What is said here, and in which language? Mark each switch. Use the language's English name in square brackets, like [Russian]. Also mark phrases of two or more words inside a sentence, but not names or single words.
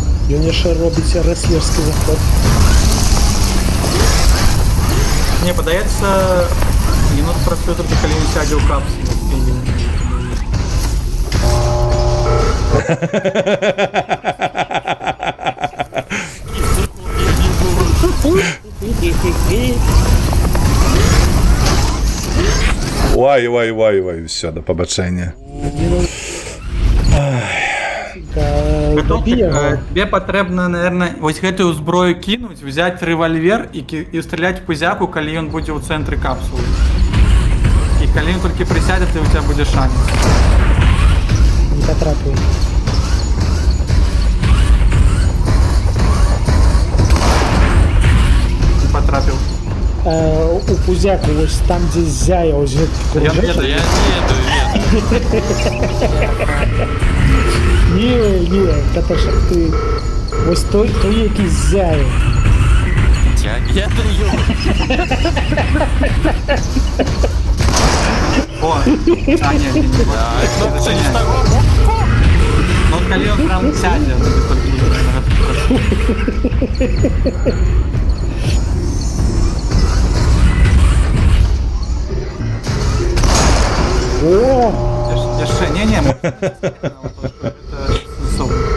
[Belarusian] Ён яшчэ робіць рэслерскі заход. Мне падаецца, енот працуе толькі калі ён сядзе ў капсулу. [Ukrainian] Ой, все, до побачення. [Belarusian] Добі яго. Тебе патрэбна, наверное, вось гэтую зброю кінуць, взять рэвальвер і страляць пузяку, калі ён будзе ў цэнтры капсулы. І калі ён толькі прысядзе, то у тебя будзе шанец. [Ukrainian] Не потрапив. [Belarusian] Не потрапіў. [Ukrainian] У пузяку, ось там, де зяя, ось [Belarusian] Я [Ukrainian] кружечок. [Belarusian] ведаю. Я не [Ukrainian] Ні, Каташа, ти... Ось той, який зяє. Я даю. О, а, не. Ну, це не з того. [Belarusian] Ну, от калі ён прям сядзе, то ты толькі на гэта прошу. О! Яшчэ, не. Гэта сенсоўна.